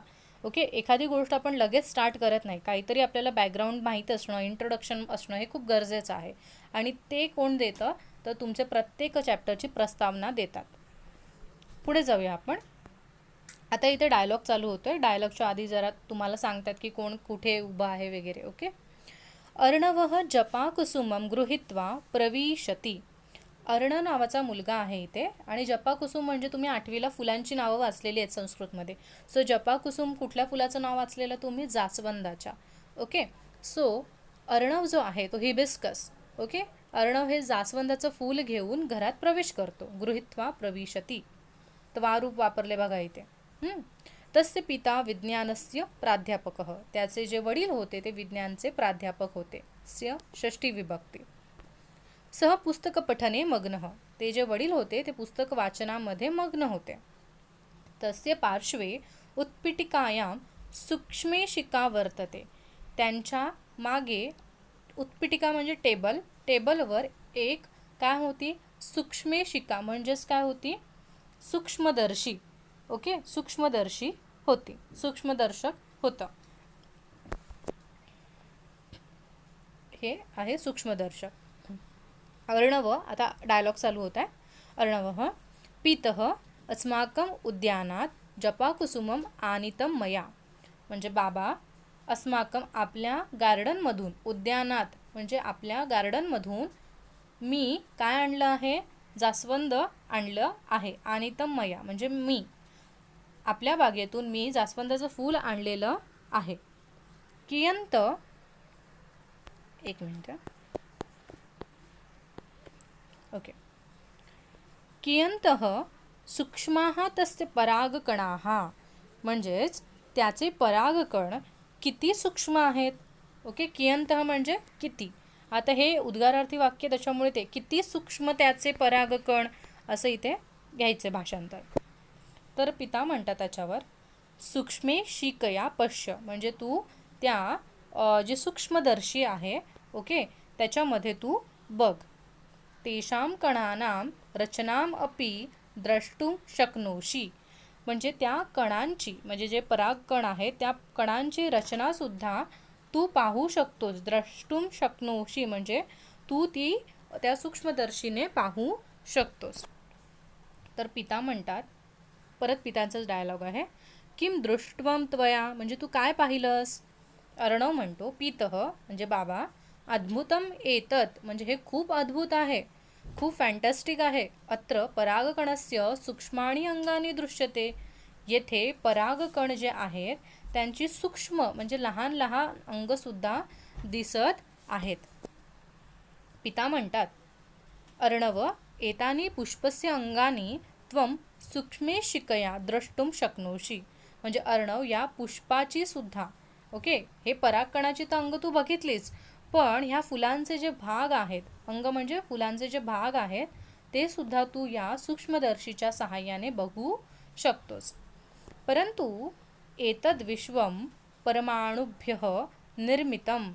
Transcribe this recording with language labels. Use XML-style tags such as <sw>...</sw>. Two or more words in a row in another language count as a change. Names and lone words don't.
<mr>ओके, एखादी गोष्ट आपण लगेच स्टार्ट करत नाही, काहीतरी आपल्याला बॅकग्राऊंड माहीत असणं, इंट्रोडक्शन असणं हे खूप गरजेचं आहे. आणि ते कोण देतं? तर तुमचे प्रत्येक चॅप्टरची प्रस्तावना देतात. पुढे जाऊया आपण. आता इथे डायलॉग चालू होतोय. डायलॉगच्या आधी जरा तुम्हाला सांगतात की कोण कुठे उभं आहे वगैरे. ओके.</mr> <sa>अर्णवः जपाकुसुमं गृहीत्वा प्रविशती.</sa> <mr>अर्ण नावाचा मुलगा आहे इथे, आणि जपाकुसुम म्हणजे तुम्ही 8वीला फुलांची नावं वाचलेली आहेत संस्कृतमध्ये. सो जपाकुसुम कुठल्या फुलाचं नाव वाचलेलं तुम्ही? जास्वंदाच्या. ओके. सो अर्णव जो आहे तो हिबिस्कस. ओके, अर्णव हे जास्वंदाचं फूल घेऊन घरात प्रवेश करतो.</mr> <sa>गृहीत्वा प्रविशती,</sa> <mr>त्वारूप वापरले बघा इथे.</mr> <sa>तस्य पिता विज्ञानस्य प्राध्यापकः.</sa> <mr>त्याचे जे वडील होते ते विज्ञानचे प्राध्यापक होते. स्य षष्ठी विभक्ती.</mr> <sa>सह पुस्तक पठने मग्नः.</sa> <mr>ते जे वडील होते ते पुस्तक वाचनामध्ये मग्न होते.</mr> <sa>तस्य पार्श्वे उत्पीठिकायां सूक्ष्मेशिका वर्तते.</sa> <mr>त्यांच्या मागे उत्पीठिका म्हणजे टेबल, टेबलवर एक काय होती? सूक्ष्मेशिका म्हणजेच काय होती? सूक्ष्मदर्शी. ओके, सूक्ष्मदर्शी होती, सूक्ष्मदर्शक होतं. हे आहे सूक्ष्मदर्शक. अर्णव, आता डायलॉग चालू होत आहे.</mr> <sa>अर्णवः पितः अस्माकं उद्यानात जपाकुसुमम आनीतं मया.</sa> <mr>म्हणजे बाबा, अस्माकं आपल्या गार्डनमधून, उद्यानात म्हणजे आपल्या गार्डनमधून मी काय आणलं आहे? जास्वंद आणलं आहे. आनीतं मया म्हणजे मी, आपल्या बागेतून मी जास्वंदाचं फूल आणलेलं आहे. कियंत, एक मिनिट. ओके.</mr> <sa>कियंतः सूक्ष्माः तस्य परागकणाः.</sa> <mr>म्हणजेच त्याचे परागकण किती सूक्ष्म आहेत. ओके, कियंतः म्हणजे किती. आता हे उद्गारार्थी वाक्य, त्याच्यामुळे ते किती सूक्ष्म त्याचे परागकण असं इथे घ्यायचे भाषांतर. तर पिता म्हणतात त्याच्यावर,</mr> <sa>सूक्ष्मे शिकया पश्य.</sa> <mr>म्हणजे तू त्या जे सूक्ष्मदर्शी आहे, ओके, त्याच्यामध्ये तू बघ.</mr> <sa>तेषां कणानां रचनाम अपि द्रष्टुम शक्नोषि.</sa> <mr>म्हणजे त्या कणांची, म्हणजे जे परागकण आहे त्या कणांची रचनासुद्धा तू पाहू शकतोस.</mr> <sa>द्रष्टुम शक्नोषि</sa> <mr>म्हणजे तू ती त्या सूक्ष्मदर्शीने पाहू शकतोस. तर पिता म्हणतात, परत पितांचाच डायलॉग आहे,</mr> <sa>किम दृष्ट्वम त्वया.</sa> <mr>म्हणजे तू काय पाहिलंस? अर्णव म्हणतो, पितः म्हणजे बाबा,</mr> <sa>अद्भुतम एतत्</sa> <mr>म्हणजे हे खूप अद्भुत आहे, खूप फॅन्टॅस्टिक आहे.</mr> <sa>अत्र परागकणस्य सूक्ष्माणि अंगानी दृश्यते.</sa> <mr>येथे परागकण जे आहेत त्यांची सूक्ष्म म्हणजे लहान लहान अंगसुद्धा दिसत आहेत. पिता म्हणतात,</mr> <sa>अर्णव एतानी पुष्पस्य अंगानी त्वं सूक्ष्मेशिकया द्रष्टुम शक्नोषि.</sa> <mr>म्हणजे अर्णव या पुष्पाची सुद्धा, ओके, हे परागकणाची तर अंग तू बघितलीच, पण ह्या फुलांचे जे भाग आहेत, अंग म्हणजे फुलांचे जे भाग आहेत, ते सुद्धा तू या सूक्ष्मदर्शीच्या सहाय्याने बघू शकतोस.</mr> <sa>परंतु एतद् विश्वम परमाणुभ्यः निर्मितम.</sa>